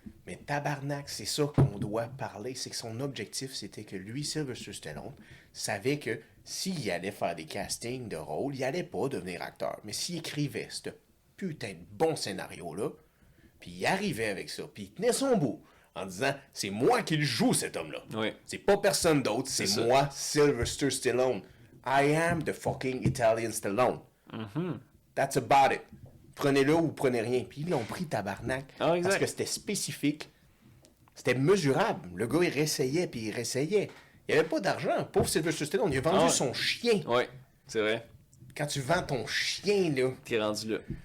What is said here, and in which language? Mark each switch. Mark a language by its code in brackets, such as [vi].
[fr] Mais tabarnak, c'est ça qu'on doit parler. C'est que son objectif, c'était que lui, Sylvester Stallone, savait que s'il allait faire des castings de rôle, il allait pas devenir acteur. Mais s'il écrivait ce putain de bon scénario-là, puis il arrivait avec ça, puis il tenait son bout en disant « C'est moi qui le joue, cet homme-là. Oui. C'est pas personne d'autre, c'est ça. moi, Sylvester Stallone. [en] I am the fucking Italian Stallone. That's about it. [fr] Prenez-le ou prenez rien. » Puis ils l'ont pris, tabarnak. Ah, exact. Parce que c'était spécifique. C'était mesurable. Le gars, il réessayait, puis il réessayait. Il n'y avait pas d'argent. Pauvre Sylvester Stallone, il a vendu Ah ouais. son chien. Oui, c'est vrai. Quand tu vends ton chien, là... T'es rendu là.